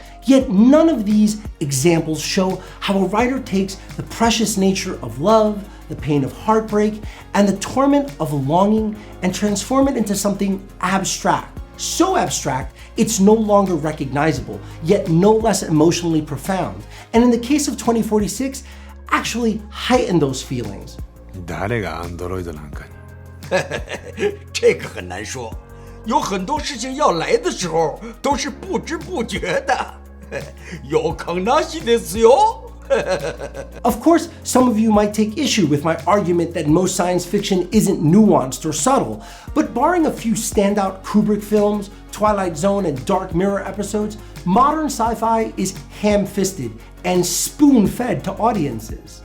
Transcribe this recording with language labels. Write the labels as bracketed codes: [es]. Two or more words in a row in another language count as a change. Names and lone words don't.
[en] Yet none of these examples show how a writer takes the precious nature of love, the pain of heartbreak, and the torment of longing and transform it into something abstract. So abstract, it's no longer recognizable, yet no less emotionally profound. And in the case of 2046, actually heighten those feelings. [ja] 誰がアンドロイドなんかに。 [zh] 这个很难说，有很多事情要来的时候都是不知不觉的，有 [ja] 可能性ですよ。 [en] Of course, some of you might take issue with my argument that most science fiction isn't nuanced or subtle, but barring a few standout Kubrick films, Twilight Zone, and Dark Mirror episodes, modern sci-fi is ham-fisted and spoon-fed to audiences.